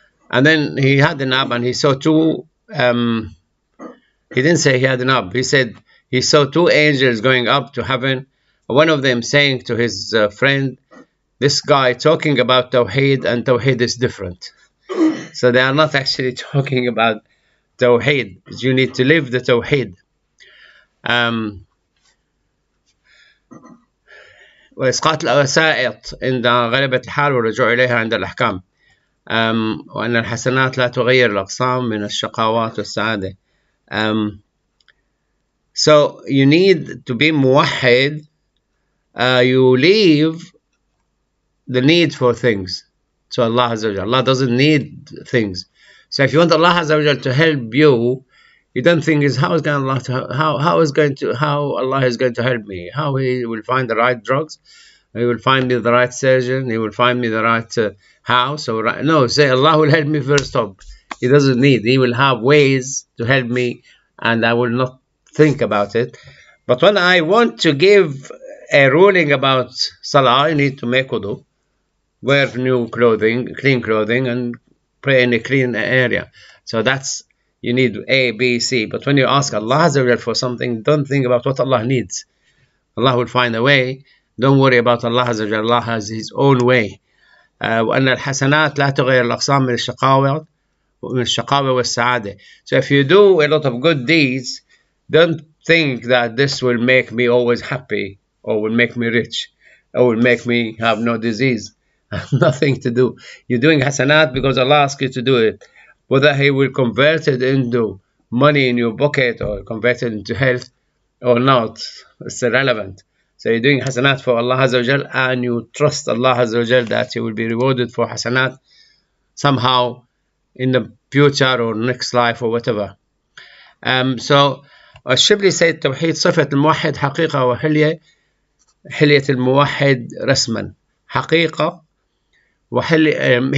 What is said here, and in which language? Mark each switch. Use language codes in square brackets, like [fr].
[en] And then he had an nap, and he saw two, he didn't say he had an nap, he said he saw two angels going up to heaven, one of them saying to his friend, this guy talking about Tawheed, and Tawheed is different. So they are not actually talking about Tawheed, but you need to live the Tawheed. [ar] وإسقاط الوسائط عند غلبة الحال والرجوع إليها عند الأحكام. وأن الحسنات لا تغير الأقسام من الشقاوات والسعادة. [en] So you need to be muwahhid. You leave the need for things to Allah Azza wa Jal. Allah doesn't need things. So if you want Allah Azza wa Jal to help you, you don't think is how Allah is going to help me, how He will find the right drugs, He will find me the right surgeon, He will find me the right house. Or no, say Allah will help me first off. He doesn't need. He will have ways to help me, and I will not think about it. But when I want to give a ruling about Salah, I need to make wudu, wear new clothing, clean clothing, and pray in a clean area. So that's, you need A, B, C. But when you ask Allah Azza wa Jal for something, don't think about what Allah needs. Allah will find a way. Don't worry about Allah Azza wa Jal. Allah has His own way. [ar] وأن الحسنات لا تغير الأقسام من الشقاوة الشقاوة والسعادة. [en] So if you do a lot of good deeds, don't think that this will make me always happy, or will make me rich, or will make me have no disease. Nothing to do. You're doing hasanat because Allah asks you to do it. Whether He will convert it into money in your pocket or convert it into health or not, it's irrelevant. So you're doing hasanat for Allah Azza wa Jal, and you trust Allah Azza wa Jal that you will be rewarded for hasanat somehow in the future or next life or whatever. [ar] So الشبلي said توحيد صفة الموحد حقيقة وحلية. حلية الموحد رسما حقيقة وحلية.